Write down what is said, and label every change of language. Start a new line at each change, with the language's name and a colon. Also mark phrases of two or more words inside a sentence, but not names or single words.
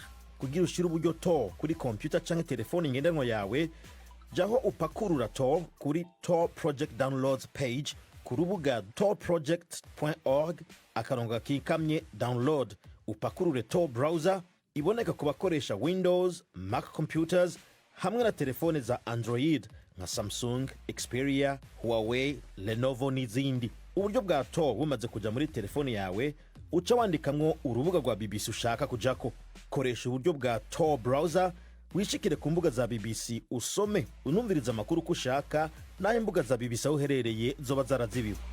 Rundi: Kugira ushire uburyo Tor kuri computer canke telefone ngendanwa yawe jaho upakurura Tor kuri Tor Project Downloads page ku rubuga torproject.org akarongo kikamye download upakurure Tor browser iboneka ku bakoresha Windows, Mac computers hamwe na telefone za Android nka Samsung, Xperia, Huawei, Lenovo n'izindi. Uburyo bwa Tor bumaze kuja muri telefone yawe uca wandikamwo urubuga rwa BBC ushaka kujako. Koresha uburyo bwa Tor browser wishikire ku mbuga za BBC usome unumviriza amakuru ko ushaka naho imbuga za BBC aho uherereye zoba zarazibiwe.